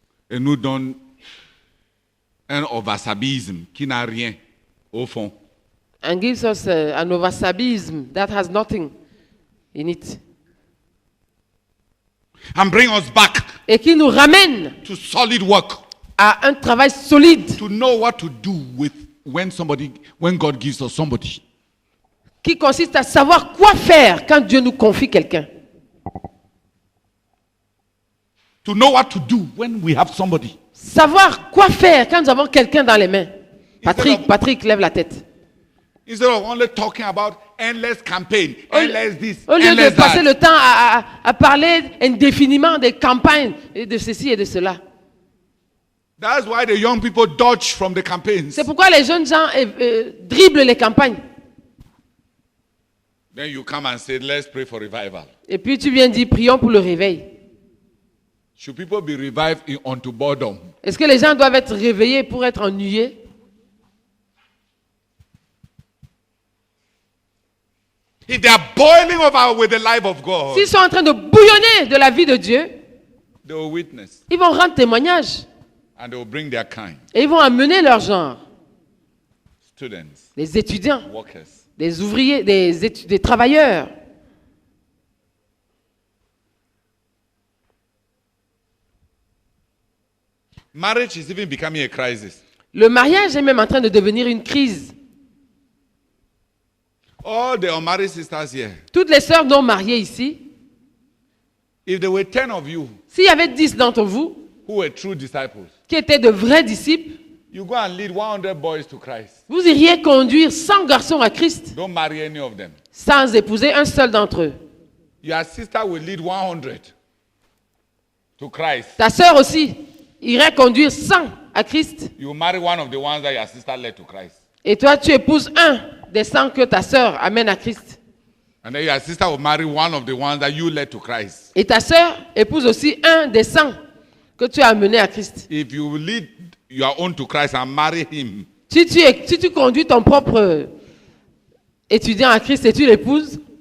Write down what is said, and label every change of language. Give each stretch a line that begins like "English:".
French: Et nous donne un ovasabisme qui n'a rien au fond.
English: and gives us an oversabism that has nothing in it. And bring us back
French: Et qui nous ramène
English: to solid work.
French: à un travail solide,
English: To know what to do with when God gives us somebody.
French: qui consiste à savoir quoi faire quand Dieu nous confie quelqu'un.
English: To know what to do when we have somebody.
French: savoir quoi faire quand nous avons quelqu'un dans les mains. Patrick, lève la tête.
English: Instead of only talking about endless campaign, endless this,
French: Au lieu de
English: endless
French: passer
English: that.
French: le temps à parler indéfiniment des campagnes et de ceci et de cela.
English: That's why the young people dodge from the campaigns.
French: C'est pourquoi les jeunes gens dribblent les campagnes.
English: Then you come and say, let's pray for revival.
French: Et puis tu viens dire, prions pour le réveil.
English: Should people be revived unto boredom?
French: Est-ce que les gens doivent être réveillés pour être ennuyés?
English: If they are boiling over with the life of God,
French: S'ils sont en train de bouillonner de la vie de Dieu,
English: they will witness
French: ils vont rendre témoignage.
English: and they will bring their kind.
French: Et ils vont amener leur genre.
English: Students,
French: Les étudiants,
English: workers.
French: des ouvriers, des travailleurs.
English: Marriage is even becoming a crisis.
French: Le mariage est même en train de devenir une crise.
English: All the unmarried sisters here,
French: Toutes les sœurs non mariées ici,
English: if there were 10 of you
French: s'il y avait 10 d'entre vous
English: who were true disciples,
French: qui étaient de vrais disciples,
English: you go and lead 100 boys to Christ.
French: vous iriez conduire 100 garçons à Christ
English: Don't marry any of them.
French: sans épouser un seul d'entre eux.
English: Your sister will lead 100 to Christ.
French: Ta sœur aussi irait conduire 100 à Christ.
English: You marry one of the ones that your sister led to Christ.
French: Et toi, tu épouses un des 100 que ta sœur amène à Christ.
English: And then your sister will marry one of the ones that you led to Christ.
French: Et ta sœur épouse aussi un des 100 que tu as amené à Christ.
English: If you lead your own to Christ and marry him,
French: Si tu conduis ton propre étudiant à Christ et tu l'épouses,